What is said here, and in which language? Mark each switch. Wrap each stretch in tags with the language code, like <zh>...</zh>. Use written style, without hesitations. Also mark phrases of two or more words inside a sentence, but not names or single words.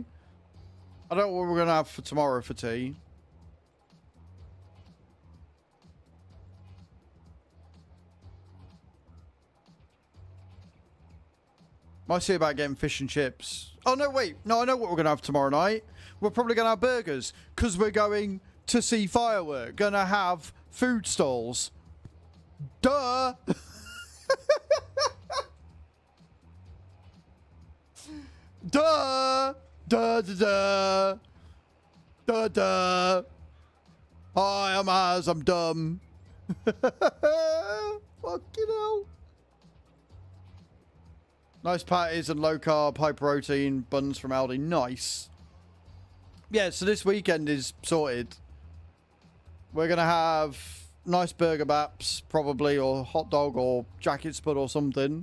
<en>I don't know what we're going to have for tomorrow for tea. Might see about getting fish and chips. Oh, no, wait. No, I know what we're going to have tomorrow night. We're probably going to have burgers because we're going to see firework. Going to have food stalls. Duh. Duh. Duh, duh, duh. Duh, duh. Hi, I'm Az. I'm dumb. Fucking hell. Nice patties and low carb, high protein buns from Aldi. Nice. Yeah, so this weekend is sorted. We're going to have nice burger baps, probably, or hot dog, or jacket spud, or something.</en>